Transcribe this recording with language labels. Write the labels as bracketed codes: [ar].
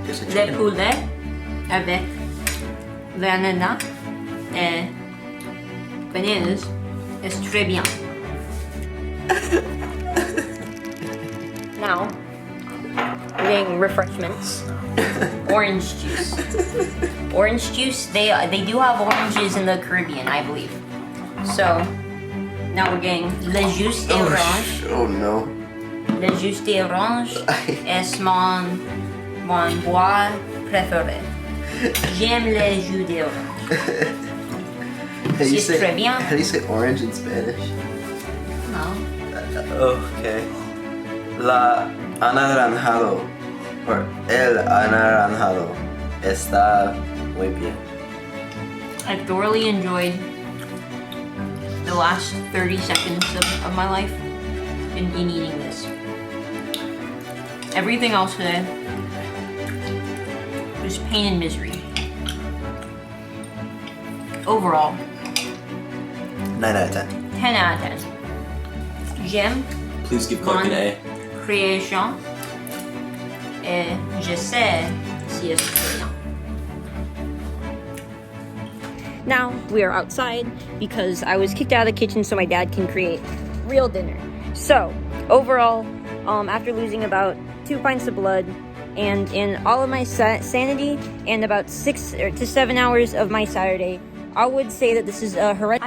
[fr] Le poulet avec l'ananas et bananas is très bien. [en] Now, we're getting refreshments. Orange juice. Orange juice, they do have oranges in the Caribbean, I believe. So, now we're getting le jus d'orange. Oh no. [fr] Le jus d'orange est mon bois préféré. J'aime le jus d'orange. C'est très bien. [en] How do you say orange in Spanish? No. Okay. [es] La anaranjado or el anaranjado está muy bien. [en] I thoroughly enjoyed the last 30 seconds of my life in eating this. Everything else today was pain and misery. Overall, 9 out of 10. 10 out of 10. J'aime Please give Clark an A. [fr] création et je sais si c'est bien. [en] Now we are outside because I was kicked out of the kitchen so my dad can create real dinner. So overall, after losing about 2 pints of blood, And in all of my sanity and about 6 to 7 hours of my Saturday, I would say that this is a horrendous.